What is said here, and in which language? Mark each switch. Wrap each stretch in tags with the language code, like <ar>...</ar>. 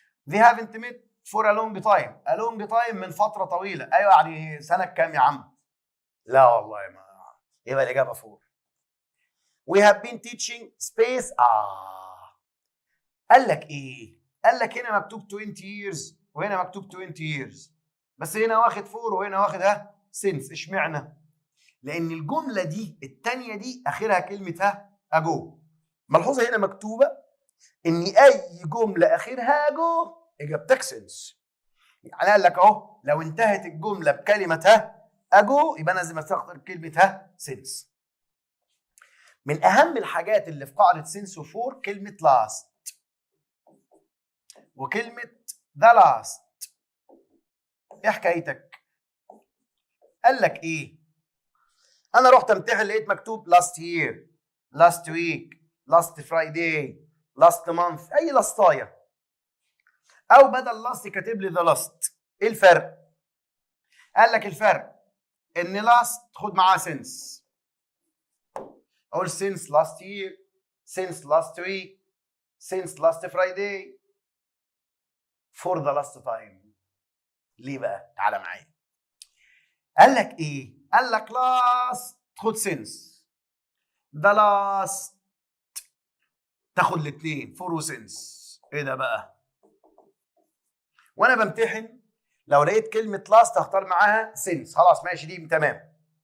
<en>they haven't met for a long time</en> <ar>من فتره طويله. ايوه يعني سنه كام يا عم؟ لا والله ما يبقى الاجابه فور.</ar> <en>We have been teaching space.</en> <ar>قال لك ايه؟ قال لك هنا مكتوب 20 years وهنا مكتوب 20 years، بس هنا واخد فور وهنا واخد since. اشمعنى؟ لأن الجملة دي الثانية دي آخرها كلمة ago. ملحوظة هنا مكتوبة إن أي جملة آخرها ago إجابتك since. يعني قال لك أهو لو انتهت الجملة بكلمة ago يبقى أنا لازم أستخدم كلمة since. من أهم الحاجات اللي في قاعدة since وفور كلمة last وكلمة the last. إيه حكايتك؟ قال لك إيه؟ أنا رحت أمتحن لقيت مكتوب</ar> <en>last year، last week، last Friday، last month،</en> <ar>أي لاستاية، أو بدل last كاتب لي the last. إيه الفرق؟ قال لك الفرق إن</ar> <en>last</en> <ar>خد معاه</ar> <en>since، أقول since last year، since last week، since last Friday، for the last time.</en> <ar>ليه بقى؟ تعالى معايا. قال لك ايه؟ قال لك last خد since، the last تاخد الاثنين for و since. ايه ده بقى؟ وانا بمتحن لو لقيت كلمة last هختار معاها since، خلاص ماشي دي تمام.</ar>